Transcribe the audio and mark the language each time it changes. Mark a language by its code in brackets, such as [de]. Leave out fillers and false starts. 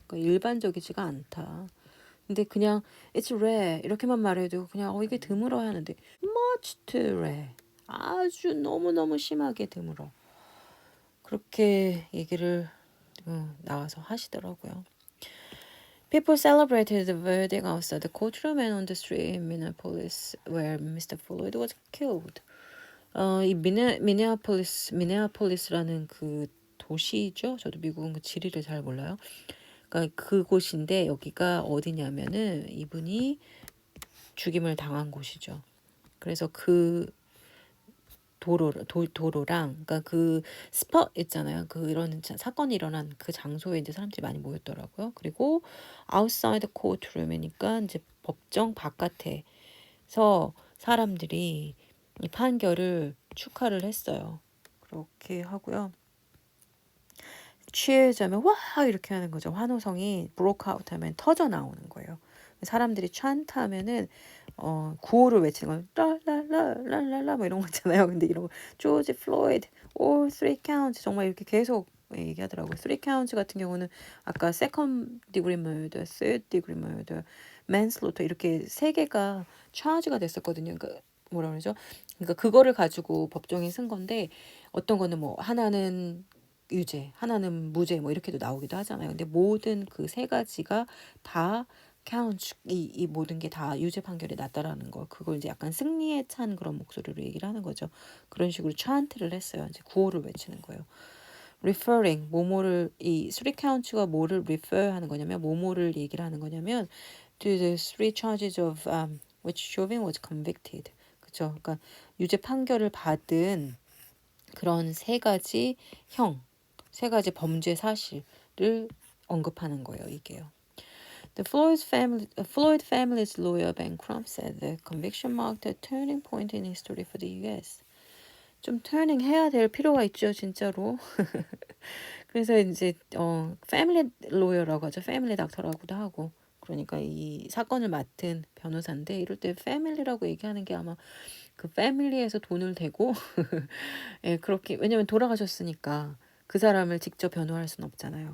[ko] 그러니까 일반적이지가 않다. 근데 그냥 [en] it's rare [ko] 이렇게만 말해도 그냥 이게 드물어야 하는데 [en] much too rare [ko] 아주 너무너무 심하게 드물어. 그렇게 얘기를 나와서 하시더라고요. [en] People celebrated the verdict outside the courtroom and on the street in Minneapolis where Mr. Floyd was killed. [ko] 이 미네아폴리스라는 그 도시죠. 저도 미국은 그 지리를 잘 몰라요. 그러니까 그곳인데 여기가 어디냐면은 이분이 죽임을 당한 곳이죠. 그래서 그 도로랑 그러니까 그 스팟 있잖아요. 그런 사건이 일어난 그 장소에 이제 사람들이 많이 모였더라고요. 그리고 [en] outside courtroom [ko] 이니까 이제 법정 바깥에서 사람들이 이 판결을 축하를 했어요. 그렇게 하고요. 취해자면 와 이렇게 하는 거죠. 환호성이 [en] broke out [ko] 하면 터져 나오는 거예요. 사람들이 찬타 하면은 구호를 외치는 건 라라라라라라 뭐 이런 거 있잖아요. 근데 이런 거 조지 플로이드 [en] or three counts [ko] 정말 이렇게 계속 얘기하더라고요. [en] three counts [ko] 같은 경우는 아까 [en] second degree murder, third degree murder, manslaughter [ko] 이렇게 세 개가 charge가 됐었거든요. 그러니까 뭐라 그러죠? 그러니까 그거를 가지고 법정에 쓴 건데 어떤 거는 뭐 하나는 유죄, 하나는 무죄 뭐 이렇게도 나오기도 하잖아요. 근데 모든 그 세 가지가 다 count 이 모든 게 다 유죄 판결이 났다라는 거. 그걸 이제 약간 승리에 찬 그런 목소리로 얘기를 하는 거죠. 그런 식으로 찬트를 했어요. 이제 구호를 외치는 거예요. [en] referring [ko] 뭐뭐를 이 [en] three counts가 [ko] 뭐를 [en] refer [ko] 하는 거냐면 뭐뭐를 얘기를 하는 거냐면 [en] to the three charges of which Chauvin was convicted. [ko] 그렇죠. 그러니까 유죄 판결을 받은 그런 세 가지 범죄 사실을 언급하는 거예요, 이게요. [en] The Floyd family's lawyer Ben Crump said the conviction marked a turning point in history for the U.S. [ko] 좀 터닝 해야 될 필요가 있죠, 진짜로. 그래서 이제 패밀리 로여라고 하죠. 패밀리 닥터라고도 하고. 그러니까 이 사건을 맡은 변호사인데 이럴 때 패밀리라고 얘기하는 게 아마 그 패밀리에서 돈을 대고 예, 그렇게 왜냐면 돌아가셨으니까 그 사람을 직접 변호할 수는 없잖아요.